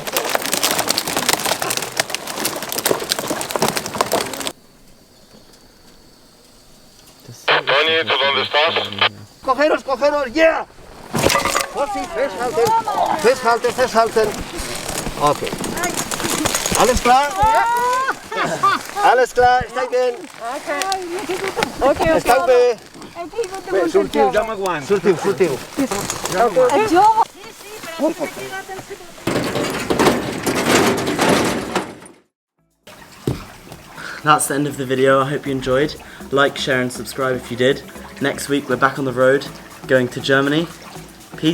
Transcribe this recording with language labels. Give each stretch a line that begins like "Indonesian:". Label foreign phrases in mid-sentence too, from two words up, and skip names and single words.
Spanish: Tony, ¿tú dónde estás? Cogeros, cogeros, yeah!
German: Vorsicht, festhalten, festhalten, festhalten. Okay. Alles klar? Alles klar,
Spanish: está bien. Okay.
Catalan: Està bé. Bé, sortiu, ja m'aguant. Sortiu, sortiu.
English: That's the end of the video. I hope you enjoyed. Like, share and subscribe if you did. Next week we're back on the road going to Germany.